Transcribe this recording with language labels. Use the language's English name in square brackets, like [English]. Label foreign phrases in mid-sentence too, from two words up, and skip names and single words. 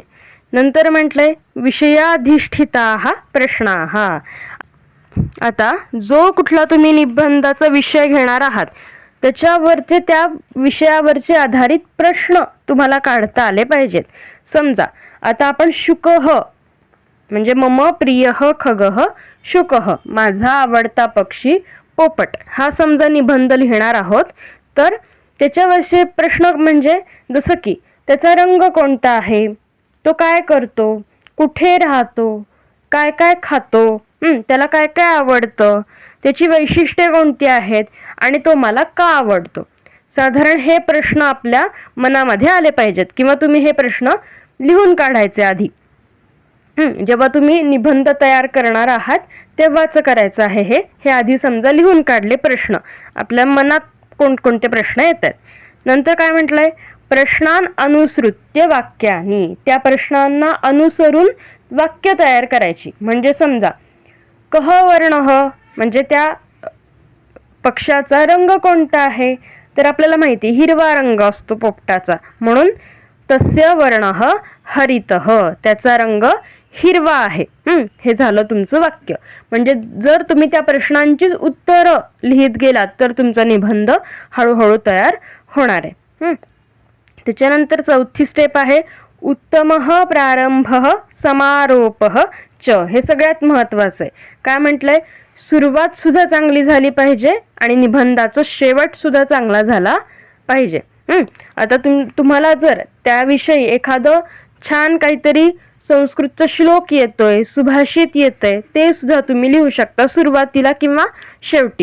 [Marathi] नंतर म्हटलंय [Sanskrit] विषयाधिष्ठिताः प्रश्नाः. [Marathi] आता जो कुठला तुम्ही निबंधाचा विषय घेणार आहात त्याच्यावरचे, त्या विषयावरचे आधारित प्रश्न तुम्हाला काढता आले पाहिजेत. समजा आता आपण शुकः म्हणजे [Sanskrit] मम प्रियः खगः शुकः, [Marathi] माझा आवडता पक्षी पोपट, हा समजा निबंध लिहिणार आहोत, तर त्याच्यावरचे प्रश्न म्हणजे जसं की त्याचा रंग कोणता आहे, तो काय करतो, कुठे राहतो, काय काय खातो, त्याला काय काय आवडतं, त्याची वैशिष्ट्ये कोणती आहेत आणि तो मला का आवडतो. साधारण हे प्रश्न आपल्या मनामध्ये आले पाहिजेत, किंवा तुम्ही हे प्रश्न लिहून काढायचे आधी. जेव्हा तुम्ही निबंध तयार करणार आहात तेव्हाच करायचं आहे हे आधी समजा लिहून काढले प्रश्न, आपल्या मनात कोणकोणते प्रश्न येतात. नंतर काय म्हटलंय [Sanskrit] प्रश्नान अनुसृत्य वाक्यानी. [Marathi] त्या प्रश्नांना अनुसरून वाक्य तयार करायची. म्हणजे समजा [Sanskrit] कह वर्णः [Marathi] म्हणजे त्या पक्षाचा रंग कोणता आहे, तर आपल्याला माहिती हिरवा रंग असतो पोपटाचा, म्हणून [Sanskrit] तस्य वर्णः हरितः, [Marathi] त्याचा रंग हिरवा आहे. हे झालं तुमचं वाक्य. म्हणजे जर तुम्ही त्या प्रश्नांचीच उत्तरं लिहित गेलात तर तुमचा निबंध हळूहळू तयार होणार आहे. त्याच्यानंतर चौथी स्टेप आहे [Sanskrit] उत्तमः प्रारंभः समारोपः च. [Marathi] हे सगळ्यात महत्वाचं आहे. काय म्हटलंय, सुरुवात सुद्धा चांगली झाली पाहिजे आणि निबंधाचा शेवट सुद्धा चांगला झाला पाहिजे. आता तुम्हाला जर त्याविषयी एखादं छान काहीतरी संस्कृतचा श्लोक येतोय, सुभाषित येतंय, ते सुद्धा तुम्ही लिहू शकता सुरुवातीला किंवा शेवटी.